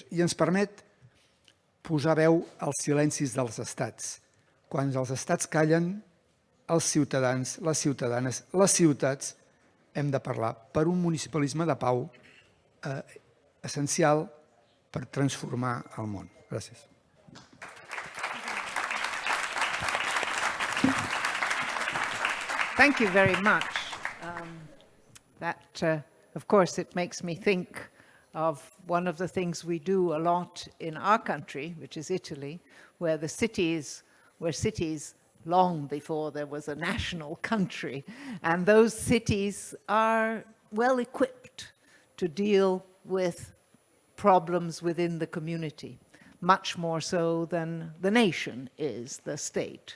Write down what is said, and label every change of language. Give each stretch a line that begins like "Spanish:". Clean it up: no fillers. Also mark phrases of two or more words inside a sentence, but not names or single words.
Catalan: I ens permet posar veu als silencis dels estats. Quan els estats callen, els ciutadans, les ciutadanes, les ciutats, hem de parlar per un municipalisme de pau essencial per transformar el món. Gràcies.
English: Thank you very much. Of course, it makes me think of one of the things we do a lot in our country, which is Italy, where cities long before there was a national country, and those cities are well equipped to deal with problems within the community, much more so than the nation is, the state.